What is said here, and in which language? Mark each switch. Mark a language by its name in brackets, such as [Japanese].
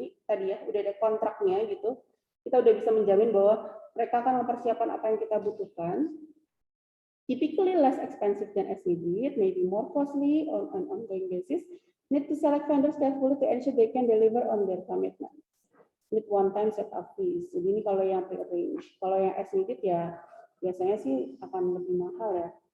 [Indonesian] Jadi tadi ya udah ada kontraknya gitu. Kita udah bisa menjamin bahwa mereka akan mempersiapkan apa yang kita butuhkan. [English] Typically less expensive than as needed, maybe more costly on an ongoing basis. Need to select vendors carefully to ensure they can deliver on their commitment. Need one-time setup fees. [Indonesian] Jadi ini kalau yang pre-arrange. Kalau yang as needed ya biasanya sih akan lebih mahal ya.